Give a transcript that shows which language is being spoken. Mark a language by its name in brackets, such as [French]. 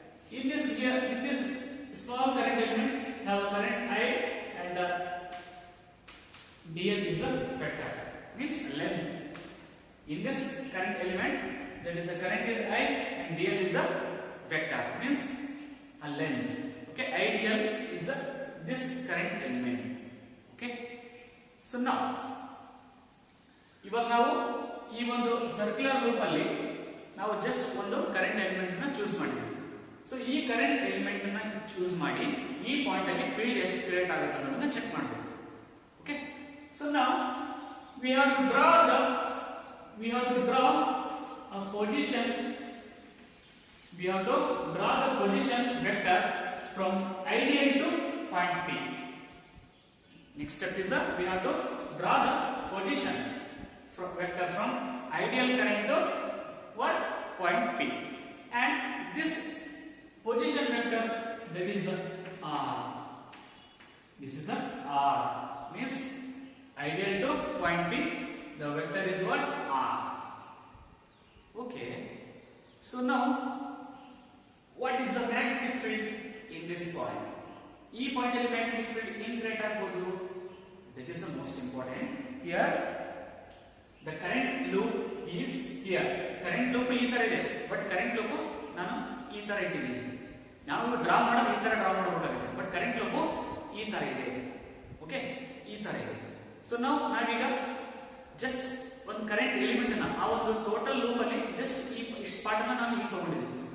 [English] In this small current element, have a current I and the dl is a vector, means length. In this current element, that is the current is I and dl is a vector, means a length. Okay, ideal is a this current element. Okay, so now [Kannada] ಇವಾಗ ನಾವು ಈ ಒಂದು circular loop ಅಲ್ಲಿ ನಾವು just ಒಂದು current element ಅನ್ನು choose ಮಾಡಿದ್ವಿ. So ಈ ಕರೆಂಟ್ ಎಲಿಮೆಂಟ್ ಅನ್ನು ಚೂಸ್ ಮಾಡಿ ಈ ಪಾಯಿಂಟ್ ಅಲ್ಲಿ ಫೀಲ್ಡ್ ಎಷ್ಟು ಕ್ರಿಯೇಟ್ ಆಗುತ್ತೆ ಅನ್ನೋದನ್ನ ಚೆಕ್ ಮಾಡಬೇಕು. [English] okay, so [Kannada] ನಾವು [English] we have to draw a position. We have to draw the position vector from ideal to point P. Next step is that we have to draw the position vector from ideal current to what point P, and this position vector, that is the R. This is the R, means ideal to point P, the vector is what? R. Okay, so now what is the magnetic field in this point? [Kannada] E point ಅಲ್ಲಿ magnetic field ಏನು create ಆಗಬಹುದು? [English] That is the most important. Here the current loop is here. [Kannada] Current loop ಈ ತರ ಇದೆ, but current loop ನಾನು ಈ ತರ ಇಟ್ಟಿದ್ದೀನಿ. ನಾವು ಡ್ರಾ ಮಾಡೋದು ಈ ತರ ಡ್ರಾ ಮಾಡಬೇಕಾಗಿದೆ, ಬಟ್ ಕರೆಂಟ್ ಲೂಪ್ ಈ ತರ ಇದೆ. ಓಕೆ, ಈ ತರ ಇದೆ. ಸೊ ನಾವೀಗ ಜಸ್ಟ್ ಒಂದು ಕರೆಂಟ್ ಎಲಿಮೆಂಟ್ ಅನ್ನ ಆ ಒಂದು ಟೋಟಲ್ ಲೂಪ್ ಅಲ್ಲಿ ಜಸ್ಟ್ ಇಷ್ಟು ಪಾರ್ಟ್ ಅನ್ನ ನಾನು ಇಲ್ಲಿ ತಗೊಂಡಿದ್ದೀನಿ.